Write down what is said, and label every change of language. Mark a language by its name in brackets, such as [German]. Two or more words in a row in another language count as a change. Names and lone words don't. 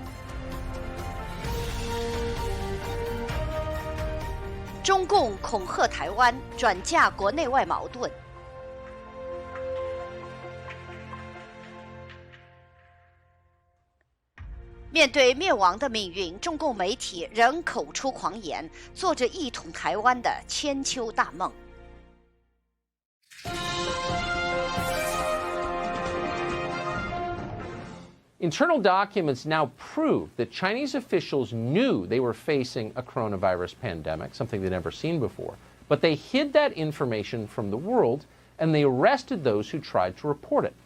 [Chinese] 中共恐嚇台灣，轉嫁國內外矛盾。面對滅亡的命運，中共媒體仍口出狂言，做着一統台灣的千秋大夢。 [English] Internal documents now prove that Chinese officials knew they were facing a coronavirus pandemic, something they'd never seen before, but they hid that information from the world and they arrested those who tried to report it.